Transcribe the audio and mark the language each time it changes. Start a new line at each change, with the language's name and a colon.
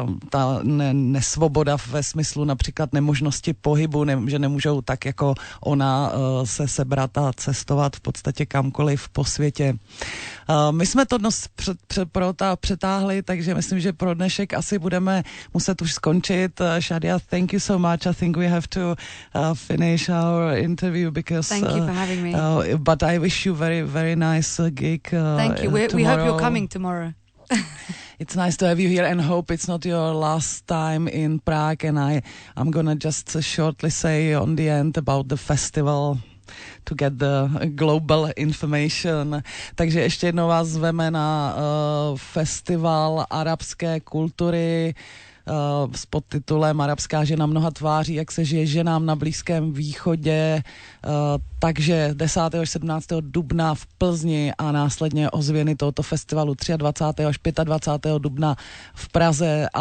Czech: ta nesvoboda ve smyslu například nemožnosti pohybu, že nemůžou tak jako ona se sebrat a cestovat v podstatě kamkoliv po světě. My jsme to dnes přetáhli, takže myslím, že pro dnešek asi budeme muset už skončit.
English: Shadia, thank you so much. I think we have to finish our interview because thank you for having me. But I wish you very, very nice gig. Thank you. We hope you're coming tomorrow. It's nice to have you here and hope it's not your last time in Prague. And I'm gonna just shortly say on the end about the festival to get the global information.
Czech: Takže ještě jednou vás zveme na festival arabské kultury s podtitulem Arabská žena mnoha tváří, jak se žije ženám na Blízkém východě. Takže 10. až 17. dubna v Plzni a následně ozvěny tohoto festivalu 23. až 25. dubna v Praze. A